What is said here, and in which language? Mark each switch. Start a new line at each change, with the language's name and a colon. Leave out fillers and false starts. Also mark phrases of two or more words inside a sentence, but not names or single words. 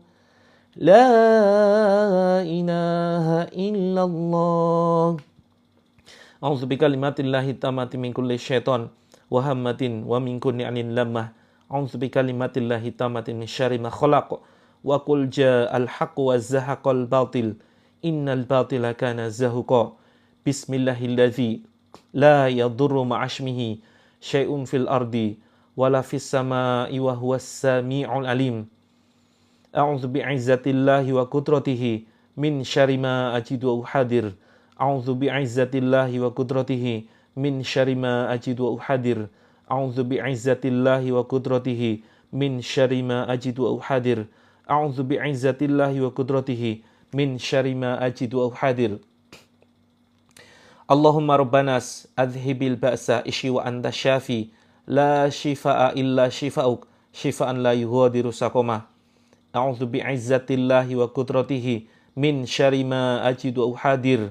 Arabic: لا إله إلا الله. أعوذ بكلمات الله التامة من كل شيطان وهامة ومن كل عين لامة. أعوذ بكلمات الله التامات من شر ما خلق. وقل جاء الحق وزهق الباطل. إن الباطل كان زهوقا. بسم الله الذي لا يضر مع اسمه شيء في الأرض ولا في السماء وهو السميع العليم. أعوذ بعزة الله وقدرته من شر ما أجد وأحاذر. أعوذ بعزة الله وقدرته من شر ما أجد وأحاذر. أعوذ بعزة الله وقدرته من شر ما أجد وأحاذر. أعوذ بعزة الله وقدرته من شر ما أجد وأحاذر. اللهم رب الناس أذهب البأس اشف وأنت الشافي لا شفاء إلا شفاؤك شفاء لا يغادر سقما. أعوذ بعزة الله وقدرته من شر ما أجد وأحاذر.